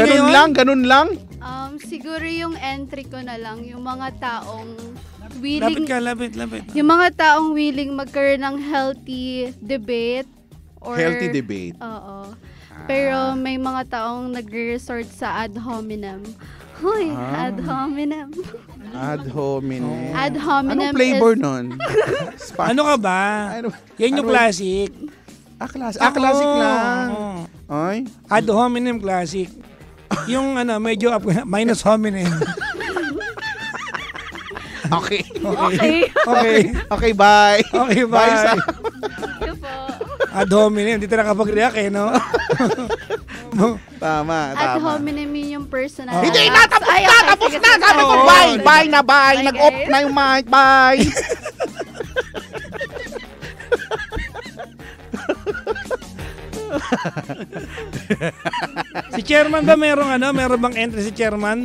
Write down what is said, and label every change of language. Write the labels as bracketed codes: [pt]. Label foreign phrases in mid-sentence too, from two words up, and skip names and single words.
[tl] Ganun lang? Siguro yung entry ko na lang, yung mga taong willing... Lapit. Yung mga taong willing magkaroon ng [en] healthy debate. Healthy debate? [tl] Oo. Pero may mga taong nagre-resort sa [la] ad hominem. Huy, ad hominem. Ad hominem. Ad hominem. [tl] Anong flavor nun? Ano ka ba? Yan yung classic. Classic lang. Ay? [la] Ad hominem [tl] classic. Yung medyo [la] minus hominem. [en] Okay. Okay, bye. Okay, bye. Bye. [la] Ad hominem, [tl] hindi tayo nakapag-react no? Tama. [la] Ad hominem [tl] yung personal. Hindi na, tapos na. Sabi ko, bye. Nag-off na yung mic, bye. Si chairman ba meron bang entry si chairman?